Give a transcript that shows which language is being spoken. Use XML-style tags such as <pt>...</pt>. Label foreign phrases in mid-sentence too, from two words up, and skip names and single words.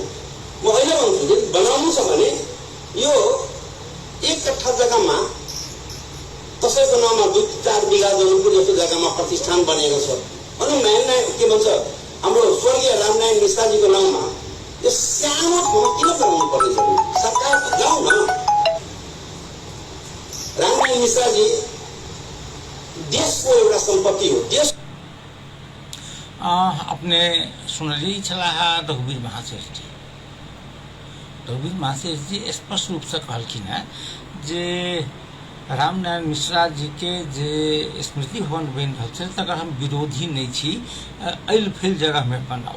<ne>म अहिले भन्छु, यदि बनाउनु छ भने यो 1 कट्ठा जग्गामा कसैको नाममा 2-4 बिघा जमिनको जस्तो जग्गामा प्रतिष्ठान बनेको छ। अनि के भन्छ, हाम्रो स्वर्गीय रामनारायण मिश्राजीको नाममा यो सानो ठाउँमा किन बनाउनु पर्ने छ? सरकार जाउँ न। रामनारायण मिश्राजी देशको एउटा सम्पत्ति हो। देश</ne> <mai>अपने सुनली छला रघुवीर महाशेष जी। रघुवीर महाशेष जी स्पष्ट रूप से कहलखिन है जे रामनारायण मिश्रा जी के जे स्मृति भवन बन रहल छै तकर हम विरोधी नहीं छी, अल फैल जगह में बनाओ।</mai>